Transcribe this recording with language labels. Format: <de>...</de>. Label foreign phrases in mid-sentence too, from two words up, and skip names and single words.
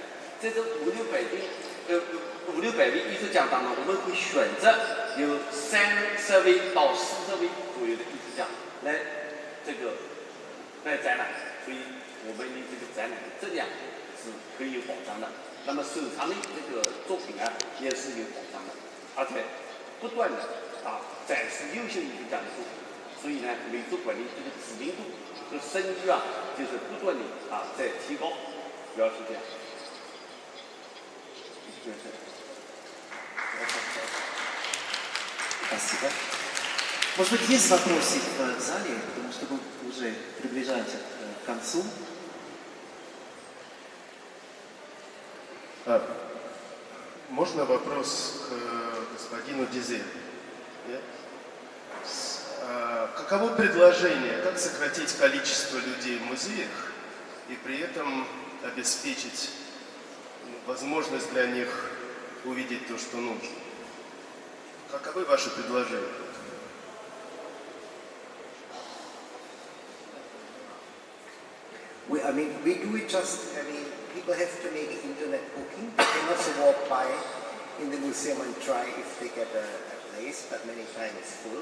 <zh>在这500-600位艺术家当中，我们会选择有30位到40位左右的艺术家来这个办展览，所以我们的这个展览的质量是可以有保障的。那么收藏的这个作品也是有保障的，而且不断的展示优秀艺术家的作品。所以呢，美术馆的这个知名度和声誉就是不断的在提高，主要是这样。</zh> <ru>Спасибо. Может быть, есть вопросы в зале, потому что мы уже приближаемся к концу. Можно вопрос к господину Дизе? Каково предложение, как сократить количество людей в музеях и при этом обеспечить возможность для них увидеть то, что нужно? Каковы ваши предложения?</ru> <en>We do it just, people have to make an internet booking. They can also walk by in the museum and try if they get a place, but many times it's full.</en>